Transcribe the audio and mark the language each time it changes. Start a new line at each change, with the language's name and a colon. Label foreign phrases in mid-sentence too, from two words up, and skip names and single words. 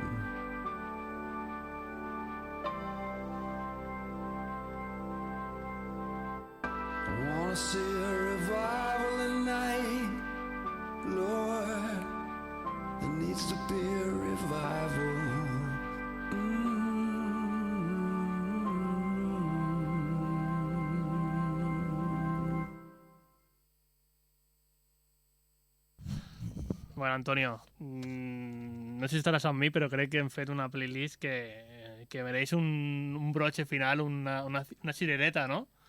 English: I wanna see a revival tonight, Lord. There needs to be a revival.
Catalan: Bueno, Antonio, no sé si estaràs amb mi, però crec que hem fet una playlist que mereix un
Spanish: broche final,
Catalan: una cirereta, no?